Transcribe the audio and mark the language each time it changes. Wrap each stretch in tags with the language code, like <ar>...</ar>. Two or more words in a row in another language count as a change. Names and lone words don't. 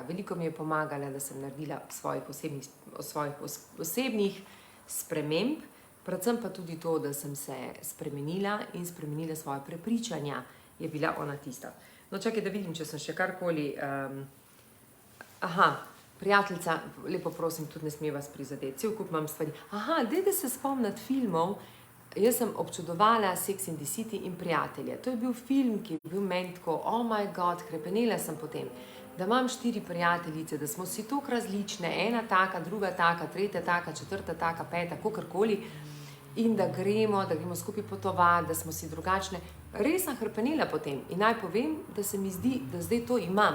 <sl>Veliko mi je pomagala, da sem naredila svojih osebnih sprememb, predvsem pa tudi to, da sem se spremenila in spremenila svoje prepričanja, je bila ona tista. No, čakaj, da vidim, če sem še karkoli... Prijateljica, lepo prosim, tudi ne sme vas prizadeti, cel kup imam stvari. Aha, dajte se spomniti filmov. Jaz sem občudovala Sex and the City in Prijatelje. To je bil film, ki je bil meni tako,</sl> <en>oh my god,</en> <sl>krepenela sem potem, da imam 4 prijateljice, da smo si toliko različne, ena taka, druga taka, tretja taka, četrta taka, peta, kakorkoli, in da gremo skupaj potovati, da smo si drugačne. Res sem hrpenela potem in naj povem, da se mi zdi, da zdaj to imam.</sl>